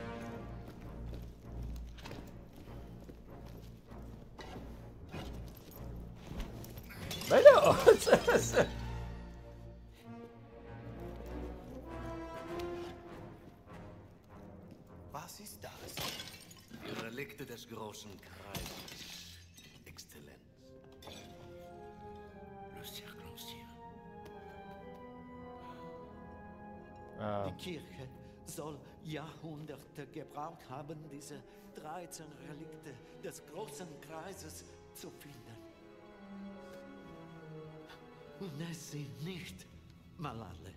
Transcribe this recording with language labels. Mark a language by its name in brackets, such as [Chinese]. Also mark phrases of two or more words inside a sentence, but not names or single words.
[French] Ben là! [German] Was ist das? Die Relikte des großen Kreises, Exzellenz. [French] Le cercle ancien. Ah. [German] Die Kirche soll Jahrhunderte gebraucht haben, diese 13 Relikte des großen Kreises zu finden. Und es sind nicht mal alle.